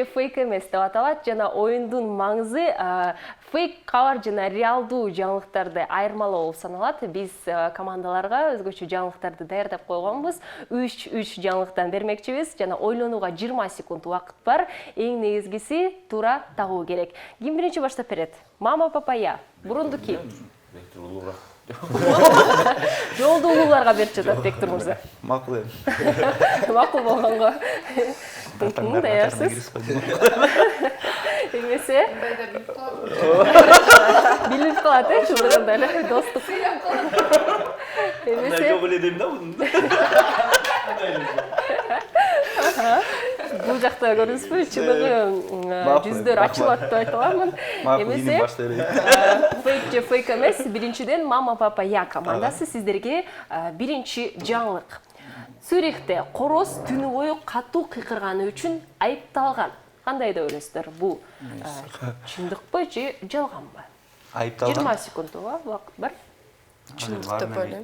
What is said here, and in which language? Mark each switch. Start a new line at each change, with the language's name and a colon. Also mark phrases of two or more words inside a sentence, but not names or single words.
Kyrgyz: фейк эмес деп аталат жана оюндун маңызы фейк кабар жана реалдуу жаңылыктарды айырмалоо болуп саналат. Биз командаларга өзгөчө жаңылыктарды даярдап койгонбуз. 3 жаңылыктан бермекчибиз жана ойлонууга 20 секунд убакыт бар. Эң негизгиси туура тагуу керек. Ким биринчи баштап берет? Мама, папа, я. Бурундуки. Жолду улууларга берип жатат Бектур мырза. Макул эми. Макул болгонго. Даярсыз? Эмесе? Билип калат, чындыгында эле достук. Эмесе? Жок эле дейм да муну. Бул жакта көрүңүзбү, чындыгы жүздөр ачылат деп айта аламын. Эмесе? Фейк же фейк эмес, биринчиден Мама, папа, я командасы сиздерге биринчи жаңылык. Цюрихте короз түнү бою катуу кыйкырганы үчүн айыпталган. Кандай деп ойлойсуздар? Бул чындыкпы же жалганбы? Айыпталган. 20 секунд убакыт бар. чындык деп ойлойм.